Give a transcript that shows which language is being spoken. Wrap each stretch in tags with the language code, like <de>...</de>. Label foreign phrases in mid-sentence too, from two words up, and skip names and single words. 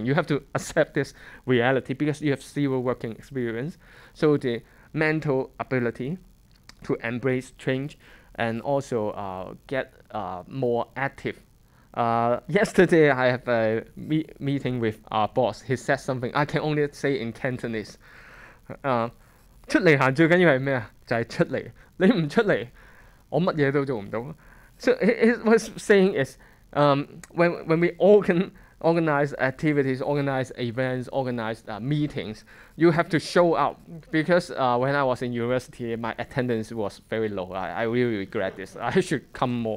<en>You have to accept this reality because you have zero working experience. So the mental ability to embrace change and also get more active. Yesterday, I have a meeting with our boss. He said something I can only say in Cantonese.</en> <yue>出嚟行最緊要係咩啊？就係出嚟。你唔出嚟，我乜嘢都做唔到。</yue> <en>So he was saying is when we organize activities, organize events, organize meetings, you have to show up. Because when I was in university, my attendance was very low. I really regret this. I should come more.</en>